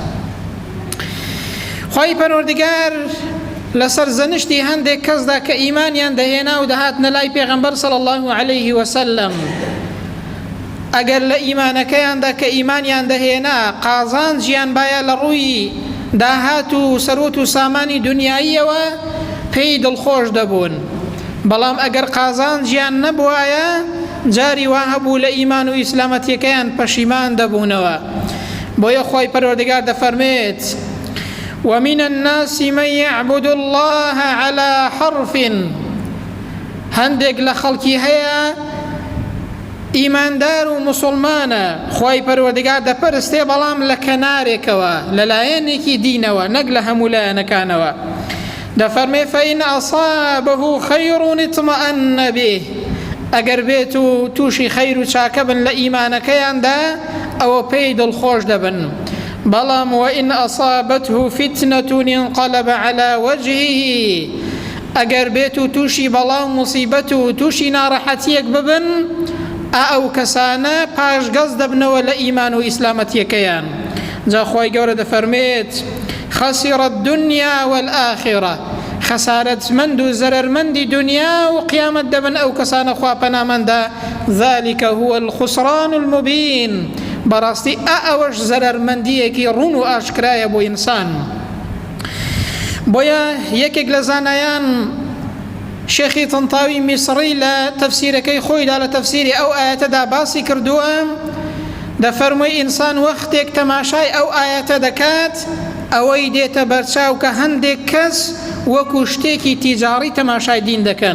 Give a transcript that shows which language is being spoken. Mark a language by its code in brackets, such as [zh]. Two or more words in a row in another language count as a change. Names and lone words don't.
[ckb] خوای پەروەردگار لەسەر زەنشتی هەندێک کەسدا کە ئیمانیان دەهێنا و دەهاتنە لای پێغەمبەر [ar] صلی الله عليه وسلم، [ckb] ئەگەر لە ئیمانەکەیاندا کە ئیمانیان دەهێنا قازانجیان باە لە ڕووی داهات و سەرۆت و سامانی دنیاییەوە پێی دڵخۆش دەبوون، بەڵام ئەگەر قازانجیان نەبوایە جاری وا هەبوو لە ئیمان و ئیسلامەتیەکەیان پەشیمان دەبوونەوە. بۆیە خوای پەروەردگار دەفەرمێت [ar] ومن الناس من يعبد الله على حرف، [ckb] هەندێک لە خەڵکی هەیە ئیماندار و مسلمانە، خوای پەروەردگار دەپەرستێ بەڵام لە کەنارێکەوە، لە لایەنێکی دینەوە، نەک لە هەموو لایەنەکانەوە. [ar] دەفەرمێ فإن أصابه خير اطمأن به، [ckb] ئەگەر بێت و تووشی خەیر و چاکە بن لە ئیمانەکەیاندا ئەوە پێی دڵخۆش دەبن، بەڵام [ar] وإن أصابته فتنة انقلب على وجهه، [ckb] ئەگەر بێت و تووشی بەڵاو موسیبەت و تووشی ناڕەحەتیەک ببن ئەو کەسانە پاشگەز دەبنەوە لە ئیمان و ئیسلامەتیەکەیان. جا خوای گەورە دەفەرمێت [ar] خسر الدنيا والآخرة، [ckb] خسارەتمەند و زەرەرمەندی دنیا و قیامەت دەبن ئەو کەسانە خوا پەنامەندا. [ar] ذلك هو الخسران المبين، [ckb] بەڕاستی ئەوەش زەرەرمەندیەکی ڕوون و ئاشکرایە بۆ ئینسان. بۆیە یەکێک لە زانایان شێخی تەنتاوی میسڕی لە تەفسیرەکەی خۆیدا لە تەفسیری ئەو ئاەتەدا باسی کردووە، دەفەرمووی ئینسان وەختێک تەماشای ئەو ئاەتە دەکات ئەوەی دێتە بەرچاو کە هەندێک کەس وەکو شتێکی تیجاری تەماشای دین دەکەن.